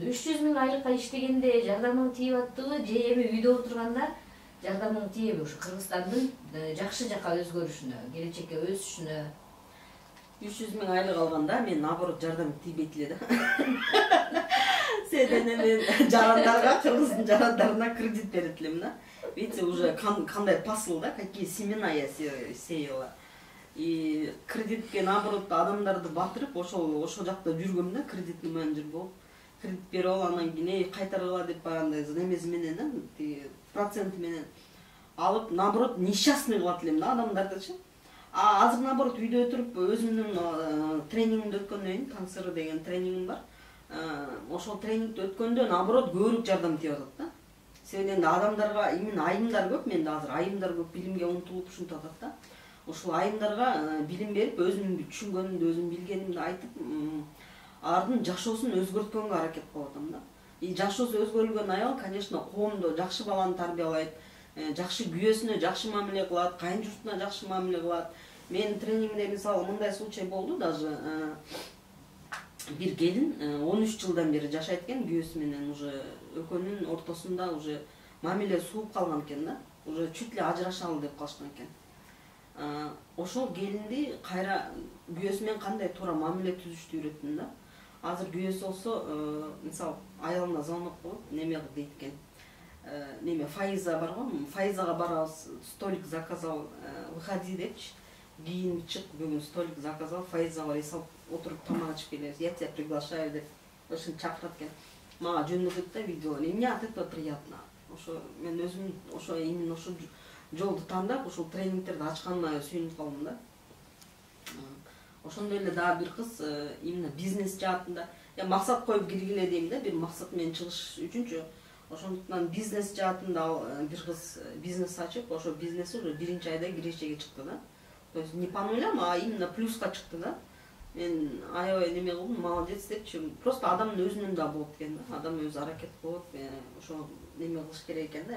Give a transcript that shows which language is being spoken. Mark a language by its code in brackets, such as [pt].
[ky] 300 000 айлыкка иштегенде жардамың тийип аттыбы же эми үйдө отурганда жардамың тийеби ушу Кыргызстандын жакшы жака өзгөрүшүнө, келечекке өсүшүнө? 300 000 айлык алганда мен [ru] наоборот [ky] жардам тийбейт эле да. Себеби мен жарандарга, кыргыздын жарандарына кредит берет элем да. [ru] Видите, уже [ky] кандай [ru] посыл да, какие семена я сеяла. [ky] И кредитке [ru] наоборот [ky] адамдарды батырып, ошол жакта жүргөм да, [ru] кредитный менеджер [ky] болуп, кредит берип алып, анан кийин кайтаргыла деп баргандай немеси менен, процент менен алып, наоборот [ru] несчастный [ky] кылат элем да адамдардычы. Азыр наоборот үйдө отуруп өзүмдүн тренингимди өткөндөн кийин, Таңсыры деген тренингим бар. Ошол тренингди өткөндө наоборот көбүрөөк жардам тийип атат да. Себеби адамдарга [ru] именно [ky] айымдар көп, менде азыр айымдар көп билимге умтулуп ушинтип атат да. Ошол айымдарга билим берип, өзүмдүн түшүнгөнүмдү, өзүм билгенимди айтып, алардын жашоосун өзгөрткөнгө аракет кылып атам да. И жашоосу өзгөрүлгөн аял, конечно, коомдо жакшы баланы тарбиялайт, жакшы күйөөсүнө жакшы мамиле кылат, кайын журтуна жакшы мамиле кылат. Менин тренингимде мисалы мындай [ru] случай [ky] болду, [ru] даже [ky] бир келин 13 жылдан бери жашайт экен күйөөсү менен, [ru] уже [ky] экөөнүн ортосунда уже мамиле сууп калган экен да. [ru] Уже чуть ли [ky] ажырашалы деп калышкан экен. Ошол келинди кайра күйөөсү менен кандай туура мамиле түзүштү үйрөттүм да. Азыр күйөөсү болсо, мисалы айалына звонок кылып, неме дейт экен. Неме Фаиза бар го, Фаизага барабыз, [ru] столик заказал, выходи [ky] депчи. Кийин чык, бүгүн [ru] столик заказал, [ky] Фаизага барып салып отуруп тамак ичип келебиз. [ru] Я тебя приглашаю [ky] деп ошентип чакырат экен. Мага жөнөтөт да видео. [ru] И мне от этого приятно. [ky] Ошо мен өзүм ошо именно ошо жолду тандап, ошол тренингтерди ачканыма сүйүнүп калдым да. Ошондой эле дагы бир кыз именно бизнес жаатында, [ru] я [ky] максат коюп киргиле дейм да, бир максат менен чыгыш үчүнчү. Ошондуктан бизнес жаатында бир кыз бизнес ачып, ошо бизнеси [ru] уже [ky] биринчи айда киречеге чыкты да. [ru] То есть не по нулям, а именно [ky] плюска чыкты да. Мен аябай неме кылдым, [ru] молодец [ky] депчи. [ru] Просто [ky] адамдын өзүнөн да болот экен да. Адам өзү аракет кылып, ошо неме кылыш керек экен да.